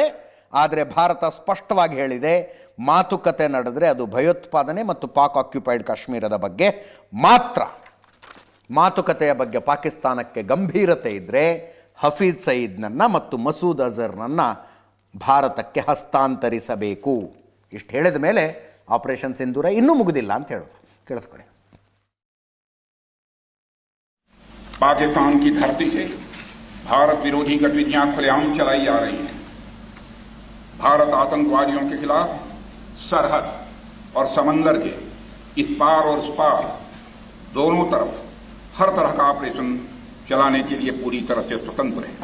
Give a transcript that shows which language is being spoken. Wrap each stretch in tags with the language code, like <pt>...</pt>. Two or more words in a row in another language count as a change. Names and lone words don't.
<kn>ಆದರೆ ಭಾರತ ಸ್ಪಷ್ಟವಾಗಿ ಹೇಳಿದೆ, ಮಾತುಕತೆ ನಡೆದರೆ ಅದು ಭಯೋತ್ಪಾದನೆ ಮತ್ತು ಪಾಕ್ ಆಕ್ಯುಪೈಡ್ ಕಾಶ್ಮೀರದ ಬಗ್ಗೆ ಮಾತ್ರ. ಮಾತುಕತೆಯ ಬಗ್ಗೆ ಪಾಕಿಸ್ತಾನಕ್ಕೆ ಗಂಭೀರತೆ ಇದ್ದರೆ ಹಫೀಜ್ ಸಯೀದ್ನನ್ನು ಮತ್ತು ಮಸೂದ್ ಅಜರ್ನನ್ನು ಭಾರತಕ್ಕೆ ಹಸ್ತಾಂತರಿಸಬೇಕು. ಇಷ್ಟು ಹೇಳಿದ ಮೇಲೆ ಆಪರೇಷನ್ ಸಿಂಧೂರ ಇನ್ನೂ ಮುಗಿದಿಲ್ಲ ಅಂತ ಹೇಳಿದ್ರು. ಕೇಳಿಸ್ಕೊಳ್ಳಿ.</kn> <hi>पाकिस्तान की धरती से भारत विरोधी गतिविधियां खुलेआम चलाई जा रही हैं। भारत आतंकवादियों के खिलाफ सरहद और समंदर के इस पार और उस पार दोनों तरफ हर तरह का ऑपरेशन चलाने के लिए पूरी तरह से स्वतंत्र है।</hi>